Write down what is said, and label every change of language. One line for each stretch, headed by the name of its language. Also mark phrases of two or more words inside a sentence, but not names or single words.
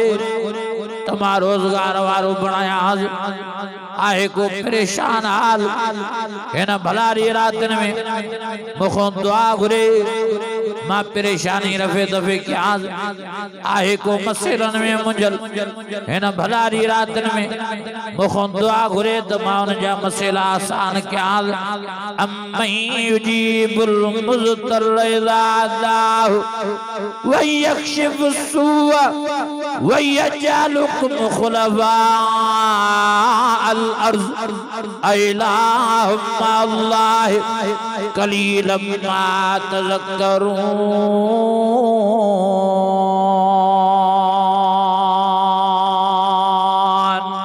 Sindhi: तो मां रोज़गार वारो बणायांस आहे को परेशान हाल हिन भलारी रात में मूंखां दुआ घुरे मां परेशानी रफ़े दफ़े कयांस आहे को मसइलन में मुंझल हिन भलारी रात में मूंखां दुआ घुरे तो मां उन जा मसइला आसान कयांस
Arabic: أمّن يجيب المضطر إذا دعاه ويكشف السوء ويجعلكم خلفاء الأرض أإله الله قليلا ما تذكرون.